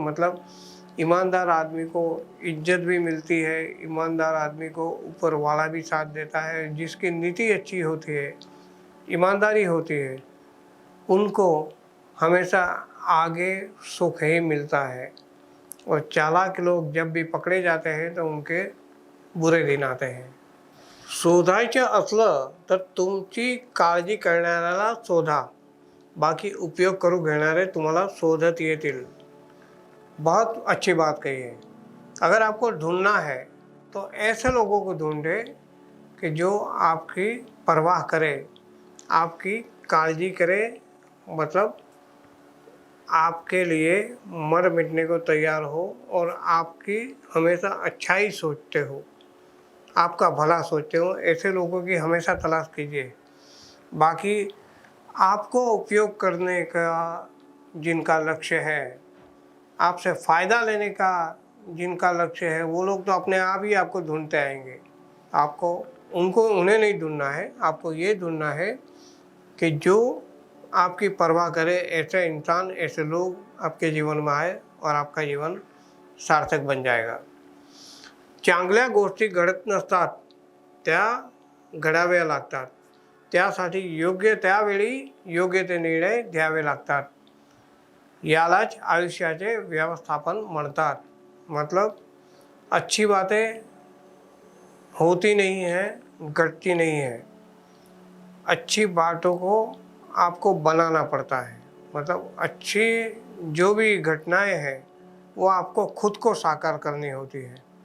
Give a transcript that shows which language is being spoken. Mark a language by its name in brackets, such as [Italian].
[Hindi] मतलब ईमानदार आदमी को इज्जत भी मिलती है, ईमानदार आदमी को ऊपर वाला भी साथ देता है। जिसकी नीति अच्छी होती है, ईमानदारी होती है, उनको हमेशा आगे सुख ही मिलता है। और चालाक लोग जब भी पकड़े जाते हैं तो उनके बुरे दिन आते हैं। [Marathi] शोधायचं असलं तर तुमची काळजी करणाऱ्याला शोधा, बाकी उपयोग करू घेणारे तुम्हाला शोधत येतील। [Hindi] बहुत अच्छी बात कही है। अगर आपको ढूंढना है तो ऐसे लोगों को ढूंढे कि जो आपकी परवाह करे, आपकी काळजी करे, मतलब आपके लिए मर मिटने को तैयार हो और आपकी हमेशा अच्छाई सोचते हो, आपका भला सोचते हो। ऐसे लोगों की हमेशा तलाश कीजिए। बाकी आपको उपयोग करने का जिनका लक्ष्य है, आपसे फ़ायदा लेने का जिनका लक्ष्य है, वो लोग तो अपने आप ही आपको ढूंढते आएंगे। आपको उन्हें नहीं ढूंढना है, आपको ये ढूंढना है कि जो आपकी परवाह करे, ऐसे इंसान, ऐसे लोग आपके जीवन में आए और आपका जीवन सार्थक बन जाएगा। [Marathi] चांगल्या गोष्टी घडत नसतात, त्या घडाव्या लागतात। त्यासाठी योग्य त्यावेळी योग्य ते निर्णय घ्यावे लागतात। यालाच आयुष्याचे व्यवस्थापन म्हणतात। [Hindi] मतलब अच्छी बातें होती नहीं हैं, घटती नहीं है। अच्छी बातों को आपको बनाना पड़ता है। मतलब अच्छी जो भी घटनाएं हैं वो आपको खुद को साकार करनी होती है।